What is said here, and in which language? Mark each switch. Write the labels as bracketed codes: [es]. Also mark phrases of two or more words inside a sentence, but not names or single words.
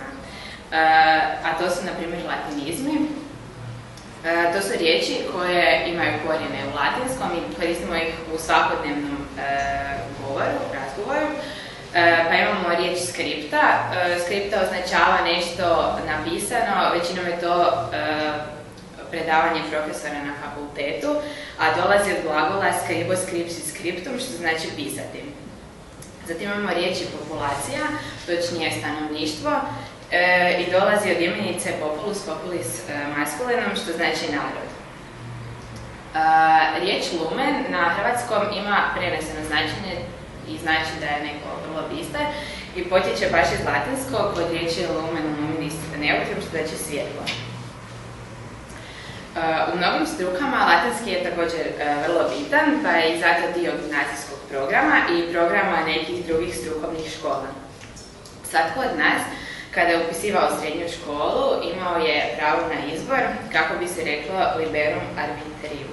[hr] A to su, na primjer, latinizmi. To su riječi koje imaju korijene u latinskom i koristimo ih u svakodnevnom razgovoru. Pa imamo riječ skripta. Skripta označava nešto napisano, većinom je to predavanje profesora na fakultetu, a dolazi od glagola [la] scribo, scripsi, scriptum, [hr] što znači pisati. Zatim imamo riječi populacija, točnije stanovništvo, i dolazi od imenice [la] populus, populis [hr] maskulinom, što znači narod. Riječ lumen na hrvatskom ima preneseno značenje i znači da je neko vrlo bistar i potječe baš iz latinskog od riječi [la] lumen luminis neutrum, [hr] što znači svjetlo. U mnogim strukama latinski je također vrlo bitan, pa je i zato dio gimnazijskog programa i programa nekih drugih strukovnih škola. Svatko od nas, kada je upisivao srednju školu, imao je pravo na izbor, kako bi se reklo [la] liberum arbitrium.